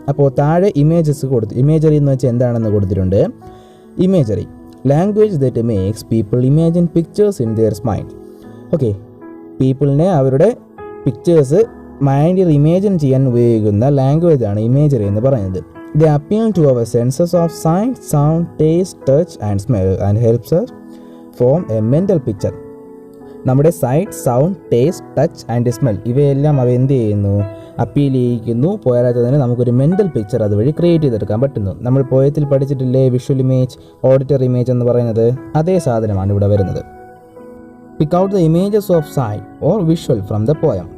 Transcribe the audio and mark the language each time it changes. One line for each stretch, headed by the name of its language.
Malayalam: അപ്പോൾ താഴെ ഇമേജറി എന്ന് വെച്ചാൽ എന്താണെന്ന് കൊടുത്തിട്ടുണ്ട്.
English: Imagery, language that makes people imagine pictures in their mind.
Malayalam: Okay, പീപ്പിളിനെ അവരുടെ പിക്ചേഴ്സ് മൈൻഡിൽ ഇമേജിൻ ചെയ്യാൻ ഉപയോഗിക്കുന്ന ലാംഗ്വേജ് ആണ് ഇമേജറി എന്ന് പറയുന്നത്.
English: They appeal to our senses of sight, sound, taste, touch and smell and helps us form a mental picture.
Malayalam: നമ്മുടെ site, sound, taste, touch and smell ഇവയെല്ലാം അവ എന്ത് ചെയ്യുന്നു, അപ്പീൽ ചെയ്യിക്കുന്നു. പോരാത്തതിന് നമുക്കൊരു മെൻ്റൽ പിക്ചർ അതുവഴി ക്രിയേറ്റ് ചെയ്തെടുക്കാൻ പറ്റുന്നു. നമ്മൾ പോയത്തിൽ പഠിച്ചിട്ടില്ലേ വിഷ്വൽ ഇമേജ്, ഓഡിറ്ററി ഇമേജ് എന്ന് പറയുന്നത്? അതേ സാധനമാണ് ഇവിടെ വരുന്നത്.
English: Pick out the images of sight or visual from the poem.